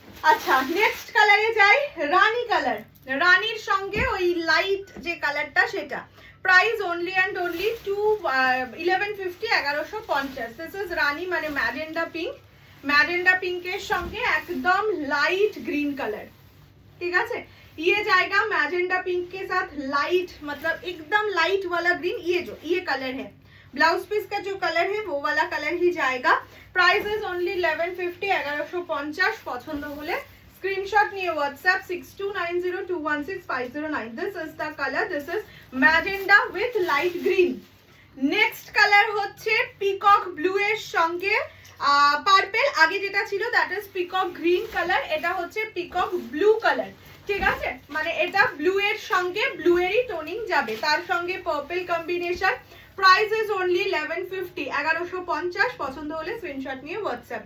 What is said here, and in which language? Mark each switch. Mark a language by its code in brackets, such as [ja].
[bn] আচ্ছা, নেক্সট কালারে যাই, রানী কালার। রানীর সঙ্গে ওই লাইট যে কালারটা সেটা, price only and only 1150, 1150। This is রানী মানে ম্যাজেন্ডা পিঙ্ক, ম্যাজেন্ডা পিঙ্কের সঙ্গে একদম লাইট ग्रीन कलर, [hi] ठीक है। ये जाएगा मैजेंडा पिंक के साथ लाइट, मतलब एकदम लाइट वाला ग्रीन, ये कलर है। ब्लाउज पीस का जो कलर है वो वाला कलर ही जाएगा। [en] Price is only 1150, 1150। [bn] पसंद होले स्क्रीनशॉट নিয়ে WhatsApp 6290216509। [en] This is the colour, this is magenta with light green. [bn] Next colour হচ্ছে পিকক ব্লু এর সঙ্গে পার্পল, আগে যেটা ছিল that is peacock green colour, এটা হচ্ছে পিকক ব্লু কালার, ঠিক আছে। মানে এটা ব্লু এর সঙ্গে ব্লু এরই টোনিং যাবে, তার সঙ্গে purple combination. Price is only 1150, 1150। পছন্দ হলে স্ক্রিনশট নিয়ে হোয়াটসঅ্যাপ।